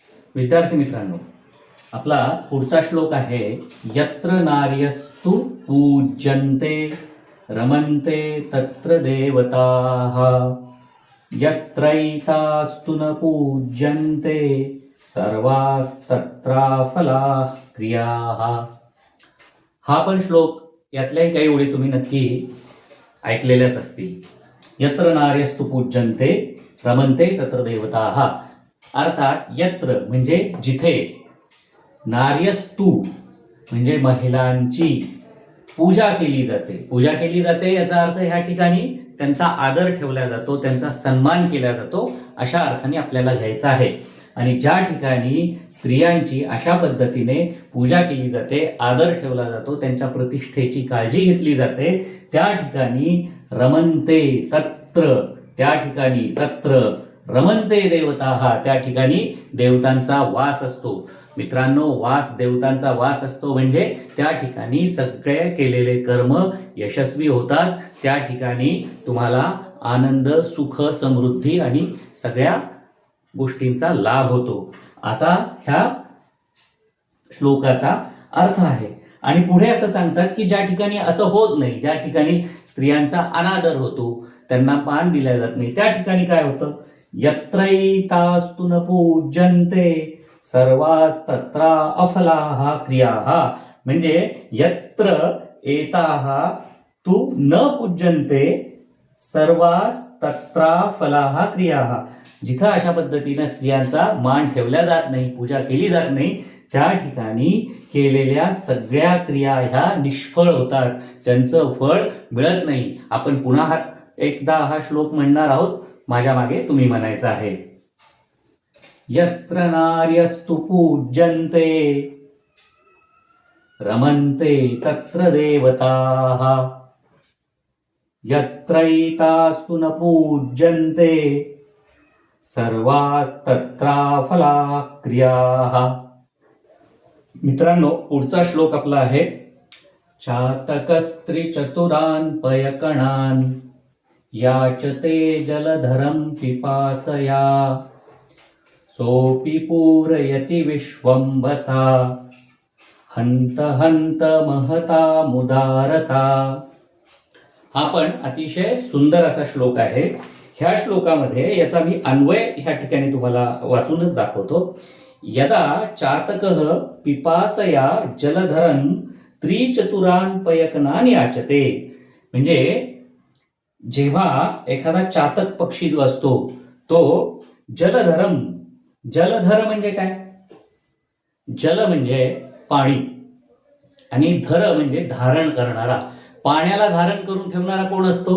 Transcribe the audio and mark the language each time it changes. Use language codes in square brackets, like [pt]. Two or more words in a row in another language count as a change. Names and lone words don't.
[mr] विद्यार्थी मित्रांनो, आपला पुढचा श्लोक आहे [sa] यत्र नार्यस्तु पूज्यन्ते रमन्ते तत्र देवताः यत्रैतास्तु न पूज्यन्ते सर्वास्तत्राफलाः क्रियाः. [mr] हा पण श्लोक यातल्याही काही ओळी तुम्ही नक्की ऐकलेल्याच असतील. [sa] यत्र नार्यस्तु पूज्यन्ते रमन्ते तत्र देवताः. [mr] अर्थात यत्र म्हणजे जिथे, नार्यस्तु म्हणजे महिलांची पूजा केली जाते. पूजा केली जाते याचा अर्थ ह्या ठिकाणी त्यांचा आदर ठेवला जातो, त्यांचा सन्मान केला जातो अशा अर्थाने आपल्याला घ्यायचा आहे. आणि ज्या ठिकाणी स्त्रियांची अशा पद्धतीने पूजा केली जाते, आदर ठेवला जातो, त्यांच्या प्रतिष्ठेची काळजी घेतली जाते, त्या ठिकाणी [sa] रमन्ते तत्र, [mr] त्या ठिकाणी [sa] तत्र रमन्ते देवताः, [mr] त्या ठिकाणी देवतांचा वास असतो. मित्रांनो, देवतांचा वास असतो म्हणजे त्या ठिकाणी सगळे केलेले कर्म यशस्वी होतात. त्या ठिकाणी तुम्हाला आनंद, सुख, समृद्धी आणि सगळ्या गोष्टींचा लाभ होतो, असा ह्या श्लोकाचा अर्थ आहे. आणि पुढे असं सांगतात की ज्या ठिकाणी असं होत नाही, ज्या ठिकाणी स्त्रियांचा अनादर होतो, त्यांना मान दिला जात नाही, त्या ठिकाणी काय होतं? [sa] यत्रैतास्तु न पूज्यन्ते सर्वास्तत्र अफलाः क्रियाः. म्हणजे यत्र एताः तु न पूज्यन्ते सर्वास्तत्र फलाः क्रियाः. [mr] जिथं अशा पद्धतीने स्त्रियांचा मान ठेवला जात नाही, पूजा केली जात नाही, त्या ठिकाणी केलेल्या सगळ्या क्रिया ह्या निष्फळ होतात, त्यांचं फळ मिळत नाही. आपण पुन्हा एकदा हा श्लोक म्हणणार आहोत, माझ्या मागे तुम्ही म्हणायचं आहे. [sa] यत्र नार्यस्तु पूज्यन्ते रमन्ते तत्र देवताः यत्रैतास्तु न पूज्यन्ते सर्वास्तत्राफलाः क्रियाः. [mr] मित्रांनो, पुढचा श्लोक आपला आहे [sa] चातकस्त्रीचतुरान् पयकणान् याचते जलधरं पिपासया सोऽपि पूरयति विश्वंभसा हंत हंत महता मुदारता. [mr] हा पण अतिशय सुंदर असा श्लोक आहे. ह्या श्लोकामध्ये याचा मी अन्वय ह्या ठिकाणी तुम्हाला वाचूनच दाखवतो. [sa] यदा चातकः पिपासया जलधरं त्रिचतुरान् पयकणान् याचते. [mr] म्हणजे जेव्हा एखादा चातक पक्षी जो असतो तो जलधरम, जलधर म्हणजे काय? जल म्हणजे पाणी आणि धर म्हणजे धारण करणारा. पाण्याला धारण करून ठेवणारा कोण असतो?